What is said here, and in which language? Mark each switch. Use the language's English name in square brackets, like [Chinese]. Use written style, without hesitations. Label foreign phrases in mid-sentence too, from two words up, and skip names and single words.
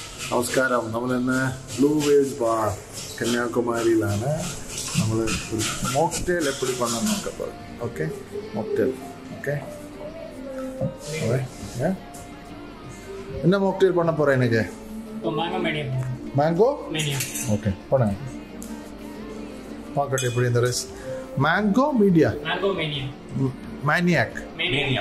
[Malayalam] നമസ്കാരം. നമ്മളിന്ന് ബ്ലൂ വേവ്സ് ബാർ കന്യാകുമാരിയിലാണ്. നമ്മൾ ഒരു മോക്ടെയിൽ [Tamil] எப்படி பண்ண [Malayalam] നോക്കാം. [English] okay, mocktail. ഓക്കെ, [Tamil] என்ன மோக்டெயில் பண்ண போறேன் எனக்கு? மேங்கோ மேனியா. ஓகே, பண்ணுங்க. பார்க்கட்டும் எப்படி இந்த ரெஸ். மேங்கோ மீடியா, மேங்கோ மேனியா, மேனியாக் மேனியா.